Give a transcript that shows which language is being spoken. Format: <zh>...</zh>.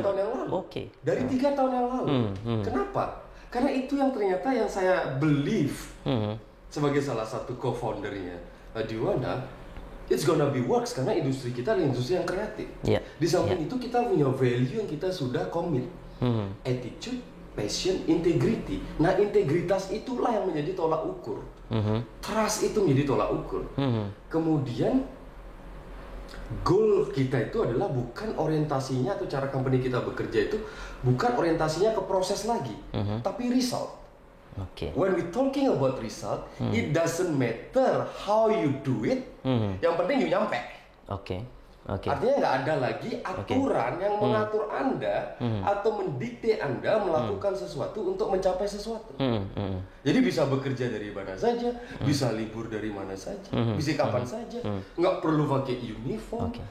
<id>Dari 3 tahun yang lalu. Dari 3 tahun yang lalu. Kenapa? Karena itu yang ternyata yang saya believe sebagai salah satu co-foundernya Adiwana.</id> <en>It's gonna be works</en> <id>karena industri kita adalah industri yang kreatif. Di samping itu kita punya value yang kita sudah commit.</id> <en>Attitude, passion, integrity.</en> <id>Nah, integritas itulah yang menjadi tolak ukur. Trust itu menjadi tolak ukur. Kemudian goal kita itu adalah bukan orientasinya atau cara company kita bekerja itu bukan orientasinya ke proses lagi, tapi result.</id> <en>When we talking about result, it doesn't matter how you do it.</en> <id>Yang penting you nyampe. Artinya nggak ada lagi aturan yang mengatur Anda atau mendikte Anda melakukan sesuatu untuk mencapai sesuatu. Jadi bisa bekerja dari mana saja, bisa libur dari mana saja, bisa kapan saja, nggak perlu pakai uniform.</id>